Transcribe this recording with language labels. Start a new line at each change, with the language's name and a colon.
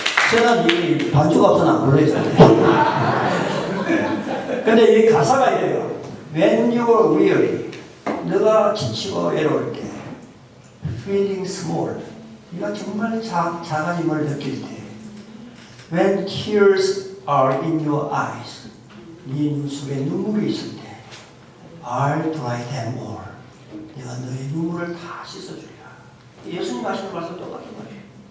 Korean: 근데 저는 이 반주가 없어서 안 불러있어요. 근데 이 가사가 이래요.
English: When you are weary,
Korean: 너가 지치고 외로울 때,
English: feeling small,
Korean: 네가 정말 작아짐을 느낄 때,
English: when tears are in your eyes,
Korean: 네 눈속에 눈물이 있을 때,
English: I'll dry them all.
Korean: 내가 너의 눈물을 다 씻어주리라. 예수님 하시는 말씀 똑같은 말이에요.